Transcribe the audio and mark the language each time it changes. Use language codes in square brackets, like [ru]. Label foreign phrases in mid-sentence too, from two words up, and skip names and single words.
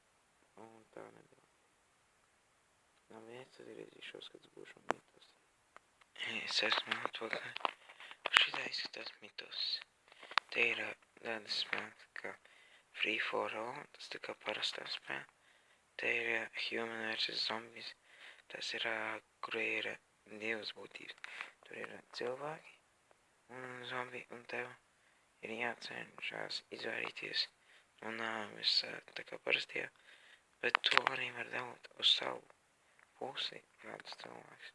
[lv] Un tā nebija. Labi, es atgriezīšos, kad es būšu mitos. Es esmu atpakaļ. Šitā izskatās mitos. Te ir tāda spēle kā Free for All, tas tā kā parastā spēle. Te ir Human vs. Zombies, tas ir, kur ir divas būtības. Tur ir cilvēki un zombi, un tev ir jācenšas izvairīties no nāves, tā kā parastajā, bet to arī var dabūt uz savu pusi kādus cilvēkus.